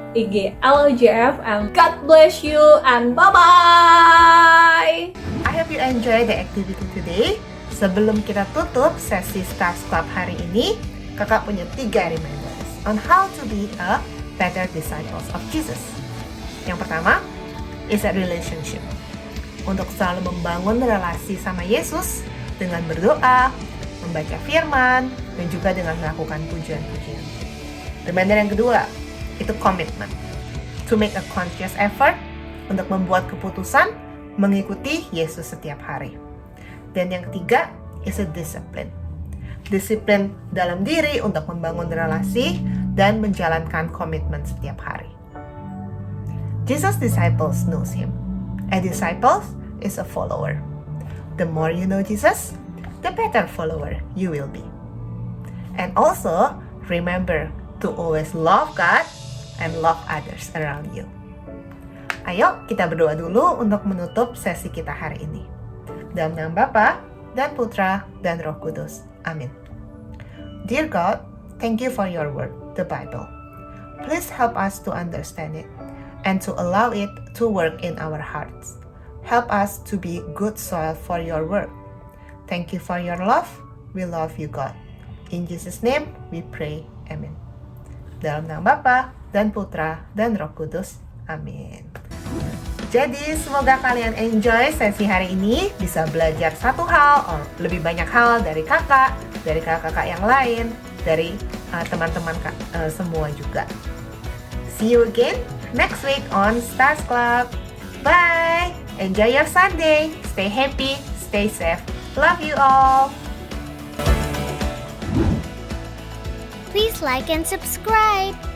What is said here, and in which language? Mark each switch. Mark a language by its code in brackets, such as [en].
[en] IG LOJF, and God bless you and bye-bye! I hope you enjoy the activity today. [id] Sebelum kita tutup sesi Stars Club hari ini, kakak punya 3 reminders [en] on how to be a better disciples of Jesus. [id] Yang pertama [en] is a relationship. [id] Untuk selalu membangun relasi sama Yesus dengan berdoa, membaca firman, dan juga dengan melakukan pujian-pujian. Reminder yang kedua, itu komitmen. [en] To make a conscious effort [id] untuk membuat keputusan mengikuti Yesus setiap hari. Dan yang ketiga [en] is a discipline. [id] Disiplin dalam diri untuk membangun relasi dan menjalankan komitmen setiap hari. [en] Jesus' disciples knows him. A disciple is a follower. The more you know Jesus, the better follower you will be. And also, remember to always love God and love others around you. [id] Ayo kita berdoa dulu untuk menutup sesi kita hari ini. Dalam nama Bapa dan Putra dan Roh Kudus. Amin. [en] Dear God, thank you for your word, the Bible. Please help us to understand it and to allow it to work in our hearts. Help us to be good soil for your word. Thank you for your love. We love you, God. In Jesus' name we pray. Amen. [id] Dalam nama Bapa dan Putra dan Roh Kudus. Amin. Jadi semoga kalian enjoy sesi hari ini, bisa belajar satu hal atau lebih banyak hal dari kakak-kakak yang lain, dari teman-teman semua juga. [en] See you again next week on Stars Club. Bye! Enjoy your Sunday. Stay happy, stay safe. Love you all. Please like and subscribe.